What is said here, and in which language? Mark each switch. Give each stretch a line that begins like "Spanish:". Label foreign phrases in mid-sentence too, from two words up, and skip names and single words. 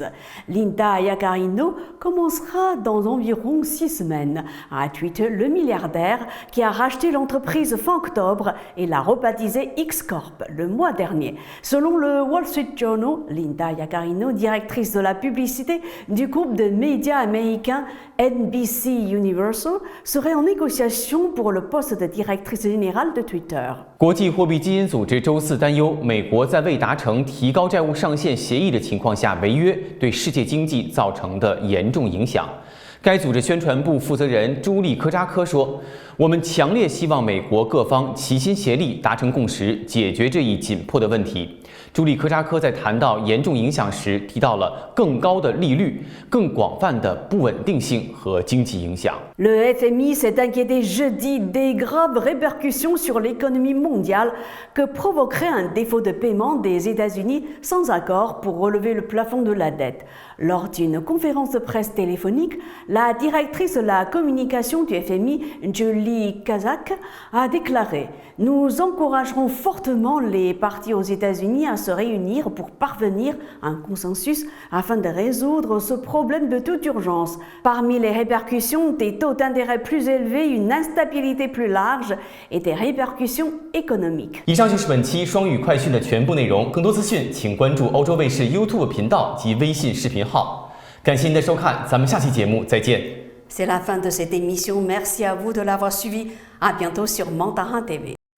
French: Linda Yaccarino commencera dans environ 6 semaines, a tweeté le milliardaire qui a racheté l'entreprise fin octobre et l'a rebaptisée X-Corp le mois dernier. Selon le Wall Street Journal, Linda Yaccarino, directrice de la publicité du groupe de médias américain NBC Universal, serait en négociation pour le poste de directrice générale de Twitter.
Chinese: 国际货币基金组织周四担忧，美国在未达成提高债务上限协议的情况下违约，对世界经济造成的严重影响。该组织宣传部负责人朱莉·科扎科说：“我们强烈希望美国各方齐心协力，达成共识，解决这一紧迫的问题。” 朱莉·科扎科在谈到严重影响时，提到了更高的利率、更广泛的不稳定性和经济影响。
French: Le FMI s'est inquiété jeudi des graves répercussions sur l'économie mondiale que provoquerait un défaut de paiement des États-Unis sans accord pour relever le plafond de la dette. Lors d'une conférence de presse téléphonique, la directrice de la communication du FMI, Julie Kazak, a déclaré « Nous encouragerons fortement les partis aux États-Unis à se réunir pour parvenir à un consensus afin de résoudre ce problème de toute urgence. Parmi les répercussions, des taux d'intérêt plus élevés, une instabilité plus large et des répercussions économiques. »
Chinese: 以上就是本期双语快讯的全部内容。更多资讯，请关注欧洲卫视 YouTube 频道及微信视频号。感谢您的收看，咱们下期节目再见。
French: C'est la fin de cette émission. Merci à vous de l'avoir suivi. À bientôt sur Mandarin TV.